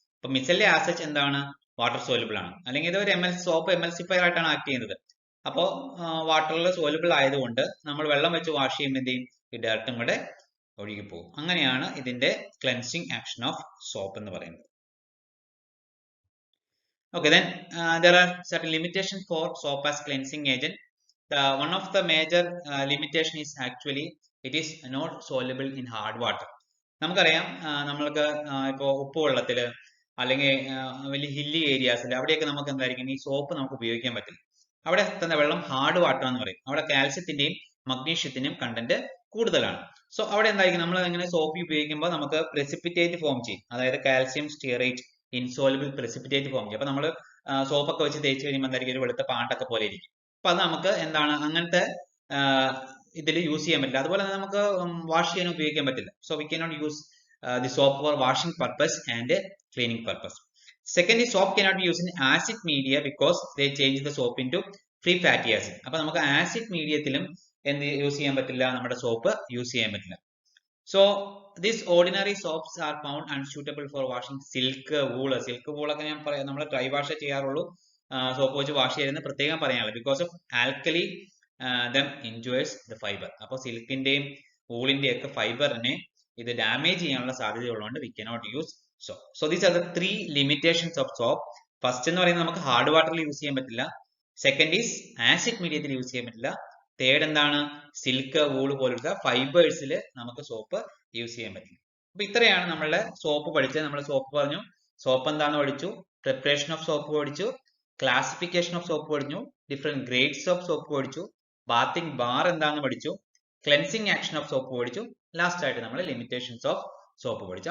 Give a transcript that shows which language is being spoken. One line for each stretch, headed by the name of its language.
Malayalam: അപ്പൊ മിസല്ല ആസച്ച് എന്താണ്, water soluble ആണ്, അല്ലെങ്കിൽ ഇത് ഒരു സോപ്പ് എമൽസിഫയർ ആയിട്ടാണ് ആക്ട് ചെയ്യുന്നത്. അപ്പോൾ വാട്ടറിൽ സോലുബിൾ ആയതുകൊണ്ട് നമ്മൾ വെള്ളം വെച്ച് വാഷ് ചെയ്യുമ്പോൾ എന്ത് ചെയ്യും, ഈ ഡേർട്ടും കൂടെ ഒഴുകിപ്പോകും. അങ്ങനെയാണ് ഇതിന്റെ ക്ലെൻസിങ് ആക്ഷൻ ഓഫ് സോപ്പ് എന്ന് പറയുന്നത്.
English: Okay, then there are certain limitations for soap as cleansing agent. One of the major limitation is actually it is not soluble in hard water.
Malayalam: നമുക്കറിയാം നമ്മൾക്ക് ഇപ്പോൾ ഉപ്പ് വെള്ളത്തിൽ അല്ലെങ്കിൽ വലിയ ഹില്ലി ഏരിയാസിൽ അവിടെയൊക്കെ നമുക്ക് എന്തായിരിക്കും ഈ സോപ്പ് നമുക്ക് ഉപയോഗിക്കാൻ പറ്റില്ല. അവിടെ തന്നെ വെള്ളം ഹാർഡ് വാട്ടർ എന്ന് പറയും. അവിടെ കാൽസ്യത്തിന്റെയും മഗ്നീഷ്യത്തിന്റെയും കണ്ടന്റ് കൂടുതലാണ്. സോ അവിടെ എന്തായിരിക്കും നമ്മൾ ഇങ്ങനെ സോപ്പ് ഉപയോഗിക്കുമ്പോൾ നമുക്ക് precipitate ഫോം ചെയ്യും. അതായത് calcium stearate insoluble precipitate form ചെയ്യും. അപ്പൊ നമ്മൾ സോപ്പൊക്കെ വെച്ച് തേച്ച് കഴിയുമ്പോൾ എന്തായിരിക്കും ഒരു വെളുത്ത പാണ്ടൊക്കെ പോലെ ഇരിക്കും. അപ്പൊ അത് നമുക്ക് എന്താണ് അങ്ങനത്തെ ഇതിൽ യൂസ് ചെയ്യാൻ പറ്റില്ല. അതുപോലെ തന്നെ നമുക്ക് വാഷ് ചെയ്യാൻ ഉപയോഗിക്കാൻ പറ്റില്ല.
English: So we cannot use the soap for washing purpose and cleaning purpose. Secondly, soap cannot be used in acid media because they change the soap into free fatty acid.
Malayalam: അപ്പൊ നമുക്ക് ആസിഡ് മീഡിയത്തിലും എന്ത് use ചെയ്യാൻ പറ്റില്ല, നമ്മുടെ soap use ചെയ്യാൻ പറ്റില്ല.
English: So these ordinary soaps are found unsuitable for washing silk, wool.
Malayalam: Silk വൂളൊക്കെ ഞാൻ പറയാം നമ്മൾ ഡ്രൈ വാഷ് ചെയ്യാറുള്ളൂ, സോപ്പ് വെച്ച് വാഷ് ചെയ്യുന്നത് പ്രത്യേകം പറയാനുള്ളത്.
English: Because of alkali them injures the fibre.
Malayalam: അപ്പോൾ സിൽക്കിന്റെയും വൂളിന്റെയും ഒക്കെ ഫൈബറിനെ ഇത് ഡാമേജ് ചെയ്യാനുള്ള സാധ്യത ഉള്ളതുകൊണ്ട്
English: We cannot use soap. So these are the three limitations of soap.
Malayalam: First എന്ന് പറയുന്നത് നമുക്ക് ഹാർഡ് വാട്ടറിൽ യൂസ് ചെയ്യാൻ പറ്റില്ല.
English: second is
Malayalam: ആസിഡ് മീഡിയത്തിൽ യൂസ് ചെയ്യാൻ പറ്റില്ല. തേർഡ് എന്താണ്, സിൽക്ക് വൂള് പോലുള്ള ഫൈബേഴ്സിൽ നമുക്ക് സോപ്പ് യൂസ് ചെയ്യാൻ പറ്റില്ല. അപ്പൊ ഇത്രയാണ് നമ്മളുടെ സോപ്പ് പഠിച്ചത്. നമ്മൾ സോപ്പ് പറഞ്ഞു, സോപ്പ് എന്താണെന്ന് പഠിച്ചു, പ്രിപ്പറേഷൻ ഓഫ് സോപ്പ് പഠിച്ചു, ക്ലാസിഫിക്കേഷൻ ഓഫ് സോപ്പ് പഠിച്ചു, ഡിഫറെന്റ് ഗ്രേഡ്സ് ഓഫ് സോപ്പ് പഠിച്ചു, ബാത്തിങ് ബാർ എന്താണെന്ന് പഠിച്ചു, ക്ലെൻസിങ് ആക്ഷൻ ഓഫ് സോപ്പ് പഠിച്ചു, ലാസ്റ്റ് ആയിട്ട് നമ്മൾ ലിമിറ്റേഷൻസ് ഓഫ് സോപ്പ് പഠിച്ചു.